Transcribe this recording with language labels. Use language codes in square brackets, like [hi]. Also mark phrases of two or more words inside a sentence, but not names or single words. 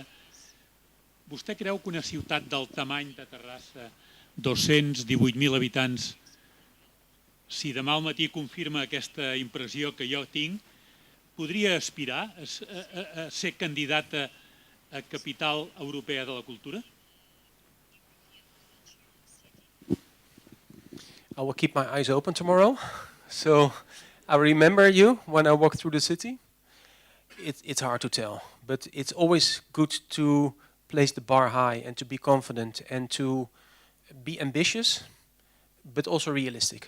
[ca] Vostè creu que una ciutat del tamany de Terrassa, 218.000 habitants, si demà al matí confirma aquesta impressió que jo tinc, podria aspirar a ser candidata a capital europea de la cultura? [en] I will keep my eyes open tomorrow. So I remember you when I walk through the city. It's hard to tell, but it's always good to place the bar high and to be confident and to be ambitious, but also realistic.